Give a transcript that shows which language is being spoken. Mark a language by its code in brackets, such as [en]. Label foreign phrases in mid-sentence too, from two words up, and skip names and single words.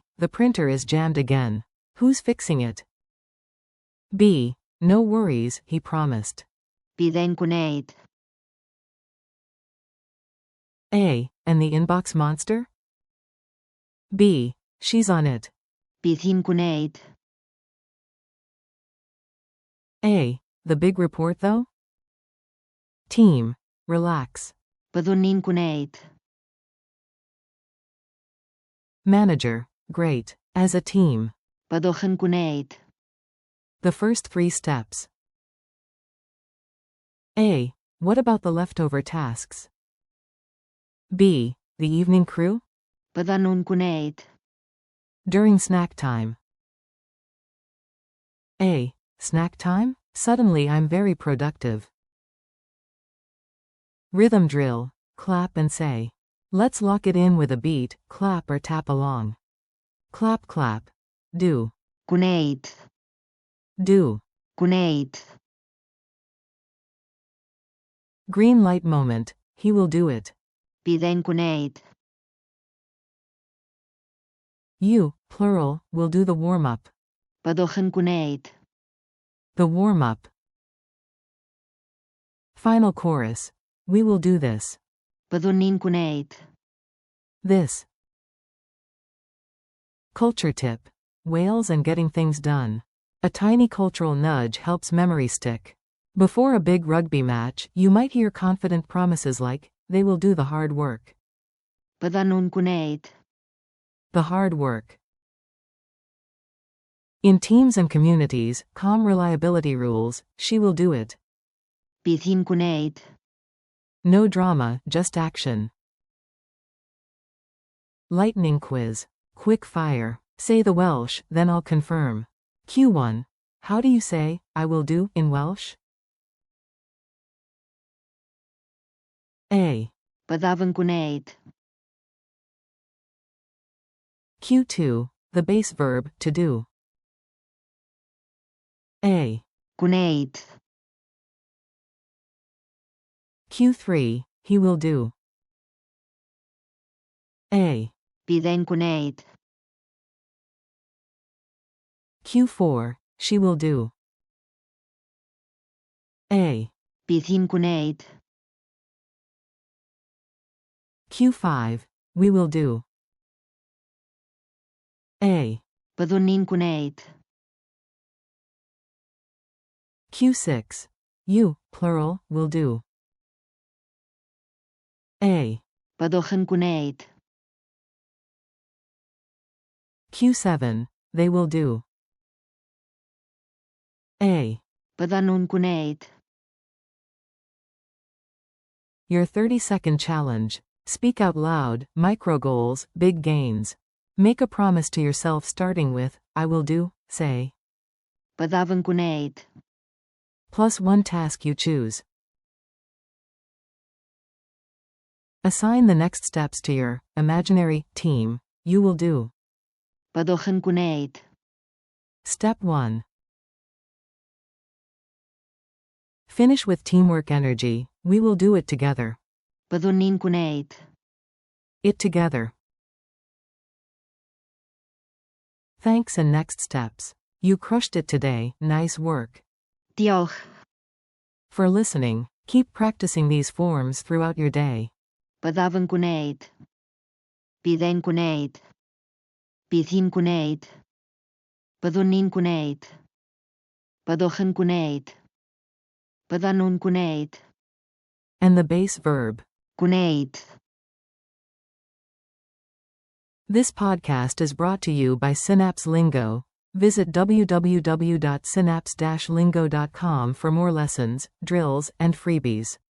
[en] The printer is jammed again. Who's fixing it? B. No worries, he promised. [cy] Bydd e'n gwneud. [en] A. And the inbox monster? B. She's on it. [cy] Bydd hi'n gwneud. [en] A. The big report though? Team. Relax. [cy] Byddwn ni'n gwneud. [en] Manager. Great. As a team. [cy] Byddwch yn gwneud. [en] The first 3 steps. A. What about the leftover tasks? B. The evening crew? [cy] Byddan nhw'n gwneud. [en] During snack time. A. Snack time? Suddenly I'm very productive. Rhythm drill. Clap and say. Let's lock it in with a beat, clap or tap along. Clap clap. Do. Gwneud. Do. Gwneud. Green light moment. He will do it. [cy] Bydd e'n gwneud. [en] You, plural, will do the warm-up. [cy] Byddwch yn gwneud. [en] The warm-up. Final chorus. We will do this. [cy] Byddwn ni'n gwneud. [en] This. Culture tip. Wales and getting things done. A tiny cultural nudge helps memory stick. Before a big rugby match, you might hear confident promises like, they will do the hard work. [cy] Byddan nhw'n gwneud. [en] The hard work. In teams and communities, calm reliability rules, she will do it. [cy] Bydd hi'n gwneud. [en] No drama, just action. Lightning quiz. Quick fire. Say the Welsh, then I'll confirm. Q1. How do you say, I will do, in Welsh? A. [cy] Byddaf yn gwneud. [en] Q2. The base verb, to do. A. Gwneud. Q3. He will do. A. [cy] Bydd e'n gwneud. [en] Q4. She will do. A. [cy] Bydd hi'n gwneud. [en] Q5. We will do. A. [cy] Byddwn ni'n gwneud. [en] Q6. You, plural, will do. A. [cy] Byddwch yn gwneud. [en] Q7. They will do. A. [cy] Byddan nhw'n gwneud. [en] Your 30-second challenge. Speak out loud, micro goals, big gains. Make a promise to yourself starting with, I will do, say. [cy] Byddaf yn gwneud. [en] Plus one task you choose. Assign the next steps to your imaginary team. You will do. [cy] Byddwch yn gwneud. [en] Step 1. Finish with teamwork energy. We will do it together. [cy] Byddwn ni'n gwneud. [en] It together. Thanks and next steps. You crushed it today, nice work. Diolch. For listening, keep practicing these forms throughout your day. [cy] Byddaf yn gwneud. Bydd e'n gwneud. Bydd hi'n gwneud. Byddwn ni'n gwneud. Byddwch yn gwneud. Byddan nhw'n gwneud. [en] And the base verb. Gwneud. This podcast is brought to you by Synapse Lingo. Visit www.synapse-lingo.com for more lessons, drills, and freebies.